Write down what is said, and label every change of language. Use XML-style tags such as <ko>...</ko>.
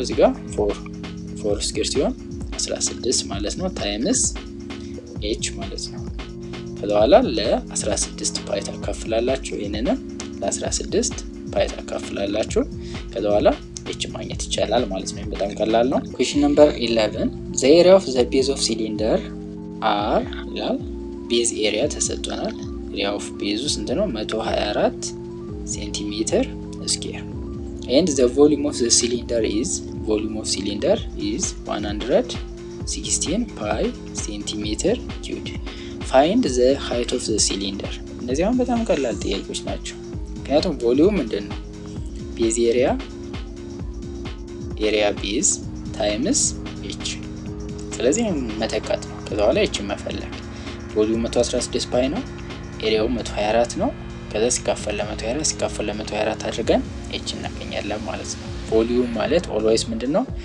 <am>እዚህ ጋር 4 ስኩዌር ሲሆን 16 ማለት ነው ታይምስ h ማለት ነው። ከዛ በኋላ ለ16 ፓይ ታካፍላላችሁ። ይሄንንም ለ16 ፓይ ታካፍላላችሁ። ከዛ በኋላ h ማግኘት ይቻላል ማለት ነው። በጣም ቀላል ነው።</am> <en>question number 11 the area of the base of cylinder r</en> <am>ይላል። ቤዝ ኤሪያ ተሰጥቷል። ኤሪያ ኦፍ ቤዙ ስንት ነው?</am> <en>124 ሴንቲሜትር ስኩዌር and the volume of the cylinder is 116 pi centimeter cubed. find the height of the cylinder።</en> <am>እነዚህ አሁን በጣም ቀላል ጥያቄዎች ናቸው። ምክንያቱም ቮሊዩም ምንድነው? ቤዝ ኤሪያ ቤዝ ታይምስ h ስለዚህ መተካት ነው። ከዛ በኋላ h መፈለግ። ቮሊዩም 116 ፓይ ነው፣ ኤሪያው 124 ነው። ከዛ ሲካፈል ለ124 ሲካፈል ለ124 አድርገን h እናገኛለን ማለት ነው። ቮሊዩም ማለት ኦልዌይስ ምንድነው?</am>